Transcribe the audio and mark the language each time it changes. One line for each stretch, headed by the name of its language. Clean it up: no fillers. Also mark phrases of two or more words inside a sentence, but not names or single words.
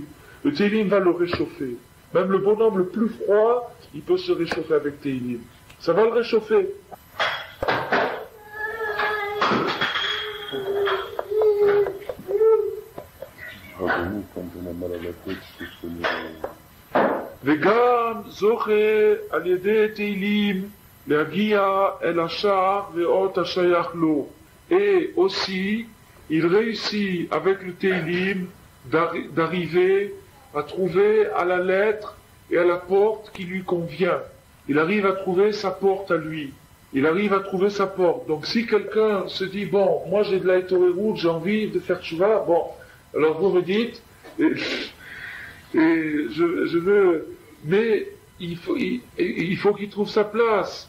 French: Le Teilim va le réchauffer. Même le bonhomme le plus froid, il peut se réchauffer avec Teilim. Ça va le réchauffer. Quand on a mal à la tête, c'est
Hebrew: וגם זוכה על ידי תהילים להגיע אל השער ואות השייך לו.
French: Et aussi, il réussit avec le Teilim d'arriver à trouver à la lettre et à la porte qui lui convient. Il arrive à trouver sa porte à lui. Il arrive à trouver sa porte. Donc si quelqu'un se dit, bon, moi j'ai de la Etorerut, j'ai envie de faire tchouva, bon, alors vous me dites, et je veux, mais il faut qu'il trouve sa place.